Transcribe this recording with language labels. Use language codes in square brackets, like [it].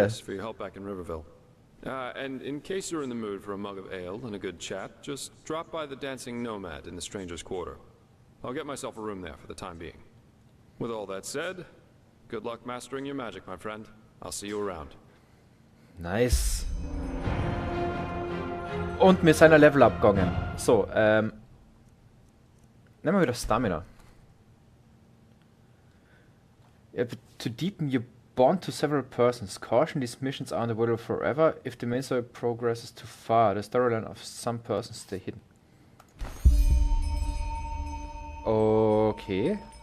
[en] this for your help back in Riverville. And in case you're in the mood for a mug of ale and a good chat, just drop by the Dancing Nomad in the Stranger's Quarter. I'll get myself a room there for the time being. With all that said, good luck mastering your magic, my friend. I'll see you around. Nice. [de] Und wir sind ein Level abgegangen. So, nehmen wir wieder Stamina. [en] To deepen your bond to several persons. Caution, these missions aren't available forever. If the main story progresses too far, the storyline of some persons stay hidden. Okay.